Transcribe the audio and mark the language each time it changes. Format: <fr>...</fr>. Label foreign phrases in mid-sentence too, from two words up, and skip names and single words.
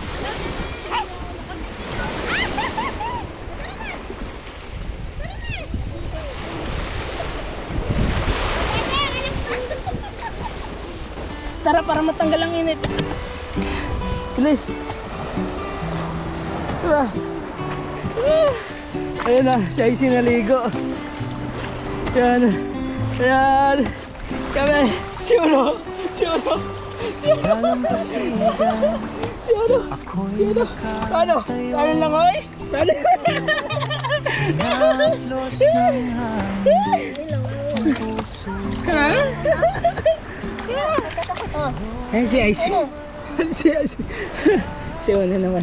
<tl>Tara para matanggal ang init. Bilis. Tara. Ayun na, si Icy naligo. Yan. Yan. Kami. Si Uno. Si Uno. Si Uno. Si Uno. Si Uno. Ano? Ano lang oy? Ano? Ha? Ay, si Icy. Si Icy. Si Uno naman.</tl>